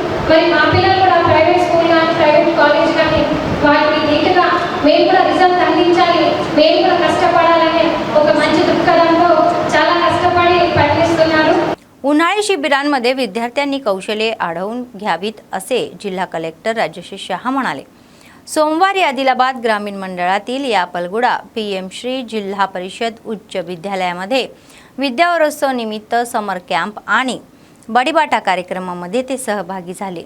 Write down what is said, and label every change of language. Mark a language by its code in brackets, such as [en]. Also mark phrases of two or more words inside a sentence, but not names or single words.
[te] మరి మా పిల్లలు కూడా [en] private school [te] కానీ [en] private college [te] కానీ వాటిని నీట్గా మేము కూడా రిజల్ట్ అందించాలి, మేము కూడా కష్టపడాలనే ఒక మంచి దృక్పథంతో చాలా కష్టపడి పనిచేస్తున్నారు. [mr] उन्हाळी शिबिरांमध्ये विद्यार्थ्यांनी कौशल्ये आढळून घ्यावीत असे जिल्हा कलेक्टर राजश्री शहा म्हणाले. सोमवारी आदिलाबाद ग्रामीण मंडळातील या पलगुडा PM श्री जिल्हा परिषद उच्च विद्यालयामध्ये विद्यावरोत्सव निमित्त [en] summer camp [mr] आणि बडीबाटा कार्यक्रमामध्ये ते सहभागी झाले.